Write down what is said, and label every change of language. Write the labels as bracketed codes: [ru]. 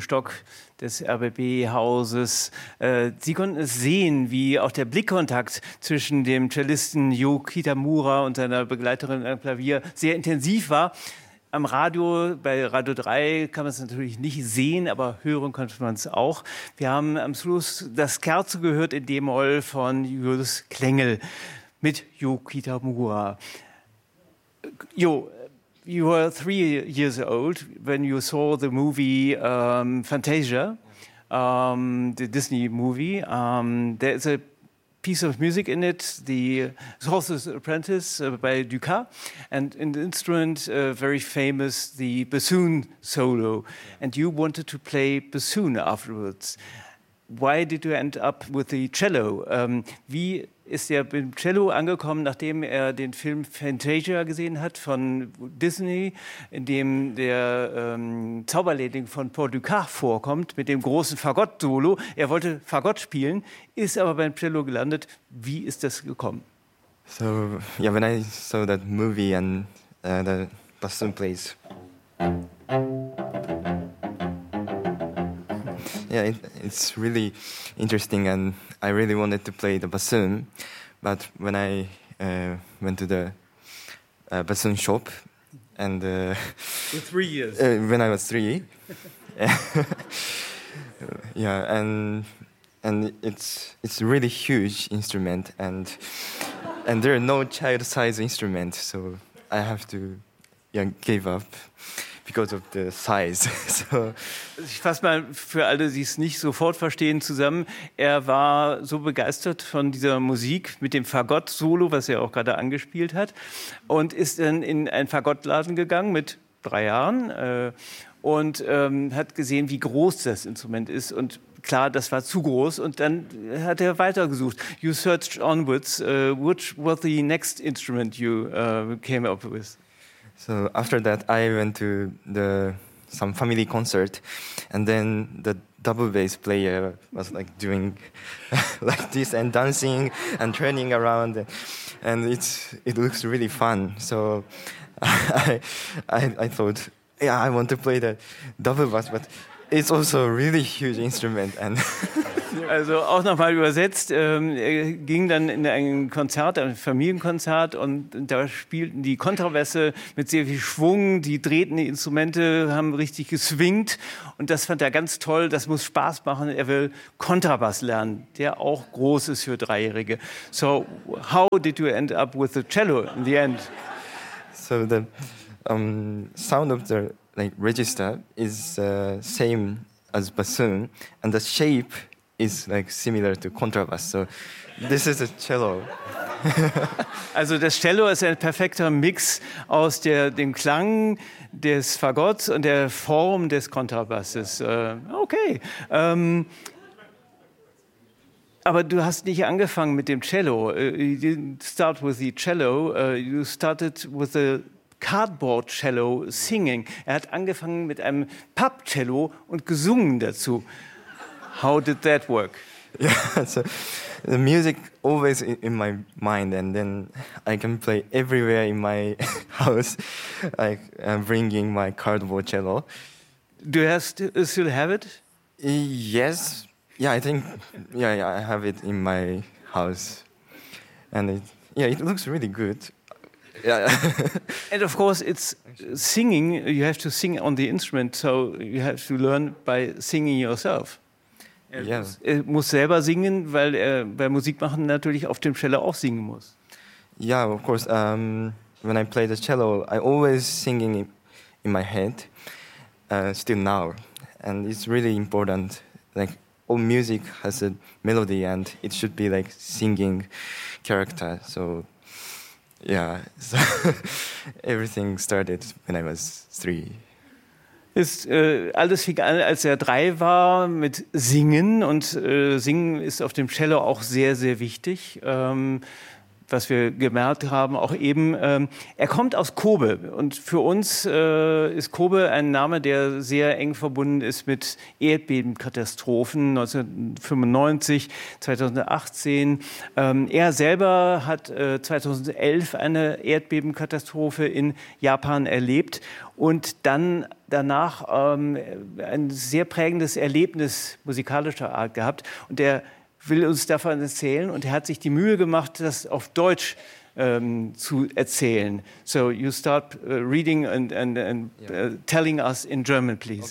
[de] Stock des RBB-Hauses. Sie konnten es sehen, wie auch der Blickkontakt zwischen dem Cellisten Yo Kitamura und seiner Begleiterin am Klavier sehr intensiv war. Am Radio, bei Radio 3, kann man es natürlich nicht sehen, aber hören konnte man es auch. Wir haben am Schluss das Scherzo gehört in D-Moll von Julius Klengel mit Yo Kitamura. [en] Yo, you were 3 years old when you saw the movie Fantasia, the Disney movie. There is a piece of music in it, the Sorcerer's Apprentice by Dukas, and an instrument very famous, the bassoon solo. Yeah. And you wanted to play bassoon afterwards. Why did you end up with the cello? [de] Wie ist er beim Cello angekommen, nachdem er den Film Fantasia gesehen hat von Disney, in dem der Zauberlehrling von Paul Dukas vorkommt mit dem großen Fagott-Solo? Er wollte Fagott spielen, ist aber beim Cello gelandet. Wie ist das gekommen? [en] So, yeah, when I saw that movie and the bassoon plays. Yeah, it's really interesting, and I really wanted to play the bassoon. But when I went to the bassoon shop, and you're 3 years. When I was three, yeah, and it's really huge instrument, and there are no child size instruments, so I have to give up. Because of the size. So. [de] Ich fasse mal für alle, die es nicht sofort verstehen, zusammen. Er war so begeistert von dieser Musik mit dem Fagott-Solo, was er auch gerade angespielt hat, und ist dann in einen Fagottladen gegangen mit 3 Jahren und hat gesehen, wie groß das Instrument ist. Und klar, das war zu groß. Und dann hat er weitergesucht. [en] You searched onwards. Which was the next instrument you came up with? So after that, I went to some family concert, and then the double bass player was like doing like this and dancing and turning around, and it looks really fun. So I thought, yeah, I want to play the double bass, but it's also a really huge instrument. And [de] also auch nochmal übersetzt, er ging dann in ein Konzert, ein Familienkonzert, und da spielten die Kontrabässe mit sehr viel Schwung, die drehten die Instrumente, haben richtig geswingt, und das fand er ganz toll, das muss Spaß machen, er will Kontrabass lernen, der auch groß ist für Dreijährige. [en] So, how did you end up with the cello in the end? So the sound of the like register is same as bassoon, and the shape is like similar to contrabass, so this is a cello. [de] Also das Cello ist ein perfekter Mix aus dem Klang des Fagotts und der Form des Kontrabasses. Okay. Aber du hast nicht angefangen mit dem Cello. [en] You didn't start with the cello. You started with the cardboard cello singing. [de] Er hat angefangen mit einem Papp-Cello und gesungen dazu. [en] How did that work? Yeah, so the music always in my mind, and then I can play everywhere in my house. Like I'm bringing my cardboard cello. Do you still have it? Yes. Yeah, I think. Yeah, I have it in my house, and it looks really good. Yeah. And of course, it's singing. You have to sing on the instrument, so you have to learn by singing yourself. [de] Er muss selber singen, weil er bei Musik machen natürlich auf dem Cello auch singen muss. [en] Yeah, of course. When I play the cello, I always singing in my head, still now. And it's really important. Like all music has a melody, and it should be like singing character. So yeah, so everything started when I was 3. [de] Ist alles fing an, als er 3 war, mit Singen, und Singen ist auf dem Cello auch sehr, sehr wichtig. was wir gemerkt haben, auch eben, er kommt aus Kobe. Und für uns ist Kobe ein Name, der sehr eng verbunden ist mit Erdbebenkatastrophen 1995, 2018. Er selber hat 2011 eine Erdbebenkatastrophe in Japan erlebt und dann danach ein sehr prägendes Erlebnis musikalischer Art gehabt. Und er will uns davon erzählen und er hat sich die Mühe gemacht, das auf Deutsch zu erzählen. [en] So you start reading and telling us in German, please.